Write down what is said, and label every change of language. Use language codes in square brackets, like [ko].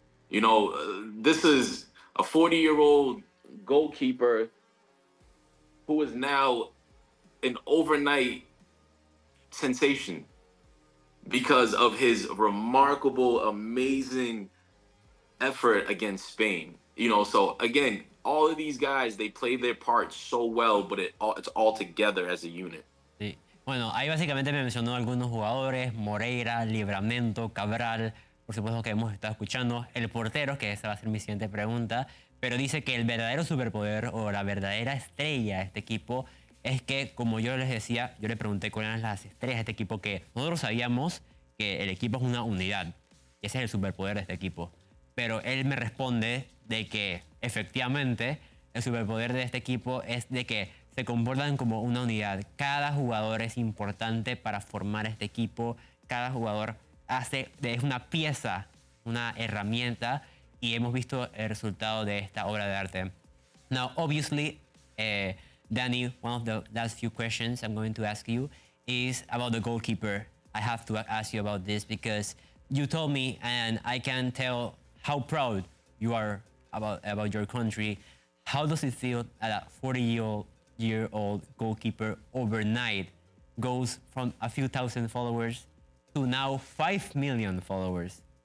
[en] You know, this is a 40-year-old goalkeeper who is now an overnight sensation because of his remarkable, amazing effort against Spain. You know, so again, all of these guys, they play their part so well, but it's all together as a unit. [es] Sí. Bueno, ahí básicamente me mencionó algunos jugadores, Moreira, Libramento, Cabral, por supuesto que hemos estado escuchando, el portero, que esa va a ser mi siguiente pregunta, pero dice que el verdadero superpoder o la verdadera estrella de este equipo es que, como yo les decía, yo le pregunté cuáles eran las estrellas de este equipo, que nosotros sabíamos que el equipo es una unidad, y ese es el superpoder de este equipo. Pero él me responde de que, efectivamente, el superpoder de este equipo es de que se comportan como una unidad. Cada jugador es importante para formar este equipo. Cada jugador es una pieza, una herramienta, y hemos visto el resultado de esta obra de arte. [en] Now, obviously, Danny, one of the last few questions I'm going to ask you is about the goalkeeper. I have to ask you about this because you told me, and I can tell how proud you are about your country. How does it feel that a 40-year-old goalkeeper overnight goes from a few thousand followers to now 5 million followers?